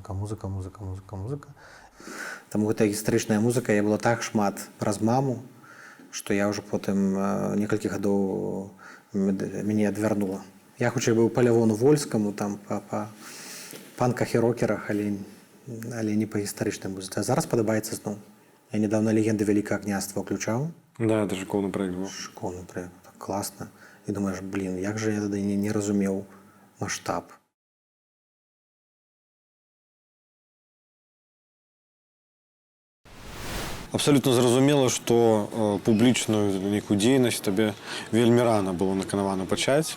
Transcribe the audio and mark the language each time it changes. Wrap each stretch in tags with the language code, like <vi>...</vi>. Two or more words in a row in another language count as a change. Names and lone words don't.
<be>Таму гэта гістарычная музыка, я была так шмат праз маму, што я ўжо потым некалькі гадоў мяне адвярнула. Я хутчэй быў па Лявону Вольскаму, там па панках і рокерах, але не па гістарычнай музыцы. А зараз падабаецца зноў.</be> <ru>Я недавно</ru> <be>«Легенды Великого княства» включаў.</be> <ru>Да, это шикарный проект был. Шикарный проект, так класна.</ru> <be>І думаеш, блин, як же я тады не разумеў маштаб. Абсолютно зразумела, што публічную нейкую дзейнасць табе вельмі рана было наканавана пачаць.</be>